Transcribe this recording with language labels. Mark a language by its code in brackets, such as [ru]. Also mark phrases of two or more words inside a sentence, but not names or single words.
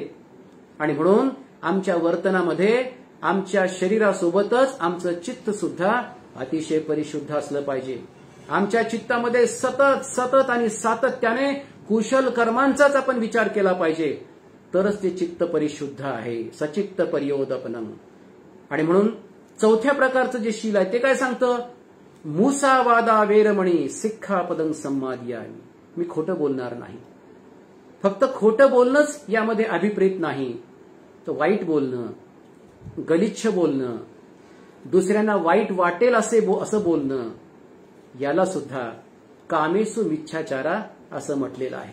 [mr] आणि म्हणून आमच्या वर्तनामध्ये, आमच्या शरीरासोबतच आमचं चित्त सुद्धा अतिशय परिशुद्ध असलं पाहिजे. आमच्या चित्तामध्ये सतत सतत आणि सातत्याने कुशल कर्मांचाच आपण विचार केला पाहिजे, तरच ते चित्त परिशुद्ध आहे. [pi] सचित्त पर्योदपनम. [mr] आणि म्हणून चौथ्या प्रकारचं जे शील आहे ते काय सांगतं? [pi] मुसावादा वेरमणी सिक्खापदं सम्मादियामि. [mr] मी खोटं बोलणार नाही. फक्त खोटं बोलणंच यामध्ये अभिप्रेत नाही, तर वाईट बोलणं, गलिच्छ बोलणं, दुसऱ्यांना वाईट वाटेल असं बोलणं, याला सुद्धा [pi] कामेसु मिच्छाचारा [mr] असं म्हटलेलं आहे.